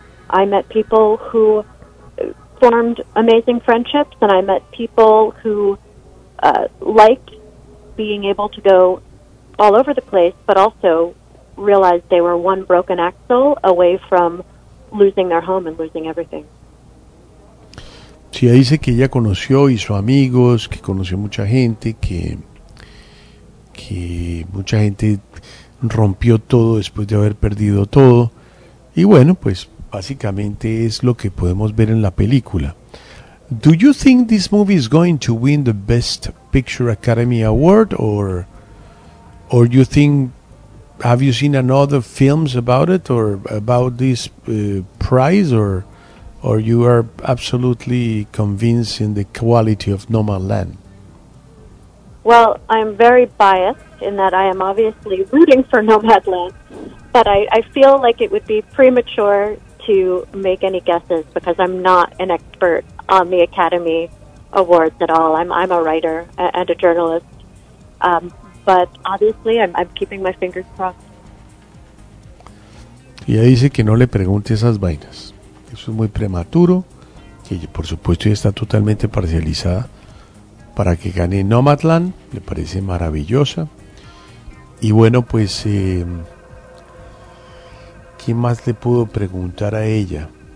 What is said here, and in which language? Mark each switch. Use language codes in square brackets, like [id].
[en] I met people who formed amazing friendships, and I met people who liked being able to go all over the place, but also realized they were one broken axle away from losing their home and losing everything. [es] Sí, dice que ella conoció, hizo amigos, que conoció mucha gente, que mucha gente rompió todo después de haber perdido todo. Y bueno, pues básicamente es lo que podemos ver en la película. [en] Do you think this movie is going to win the Best Picture Academy Award, or you think, have you seen another films about it or about this prize, or you are absolutely convinced in the quality of Nomadland? Well, I'm very biased in that I am obviously rooting for Nomadland, but I feel like it would be premature to make any guesses because I'm not an expert on the Academy Awards at all. I'm a writer and a journalist, but obviously I'm keeping my fingers crossed. [es] Ella dice que no le pregunte esas vainas. Eso es muy prematuro, que por supuesto ya está totalmente parcializada. Para que gane Nomadland, le parece maravillosa. Y bueno, pues, ¿qué más le puedo preguntar a ella?